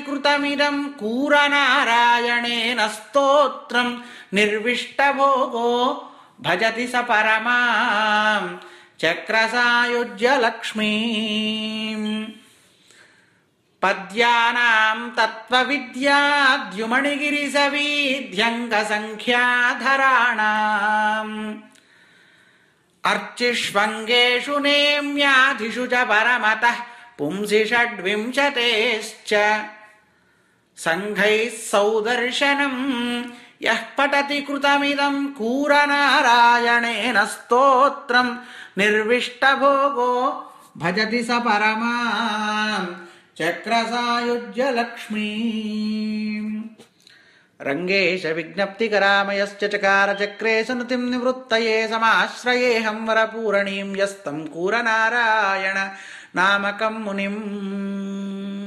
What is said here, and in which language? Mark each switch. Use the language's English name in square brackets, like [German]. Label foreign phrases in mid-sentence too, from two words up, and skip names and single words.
[Sanskrit] कृतमिदं कूरनारायणेन स्तोत्रं निर्विष्टभोगो भजति स परमां चक्रसायुज्य लक्ष्मीम् पद्यानां तत्त्वविद्याद्युमणिगिरिसवीध्यङ्कसङ्ख्याधराणाम् अर्चिष्वङ्गेषु नेम्याधिषु च परमतः पुंसि षड्विंशतेश्च సంఘైః సౌదర్శనం యః పఠతి కృతమిదం కూరనారాయణేన స్తోత్రం నిర్విష్టభోగో భజతి స పరమాం చక్రసాయుజ్య లక్ష్మీ. రంగేశ విజ్ఞప్తికరామయశ్చ చకార చక్రే సనుతిం నివృత్తయే సమాశ్రయేహం వరపూరణీం యస్తం కూరనారాయణ నామకం మునిం.